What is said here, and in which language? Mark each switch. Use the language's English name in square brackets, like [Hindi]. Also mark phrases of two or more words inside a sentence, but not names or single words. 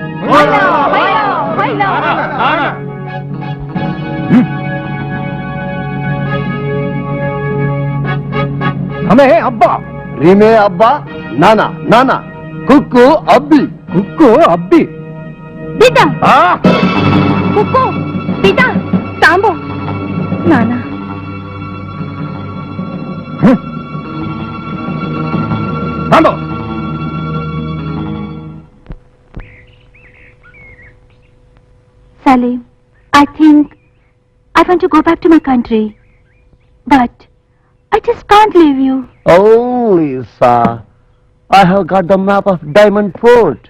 [English] ಹಮೇ ಹಬ್ಬ ರೀಮೆ ಹಬ್ಬ ನಾನಾ ನಾನಾ ಕುಕ್ಕು ಅಬ್ಬಿ ಕುಕ್ಕು ಅಬ್ಬಿ ಬಿದ್ದ ಕುಕ್ಕು ಬಿದ್ದ ತಾಂಬೋ ನಾನಾ ತಾಂಬೋ. Salim, I think I want to go back to my country, but I just can't leave you. Oh, Lisa, I have got the map of Diamond Fort.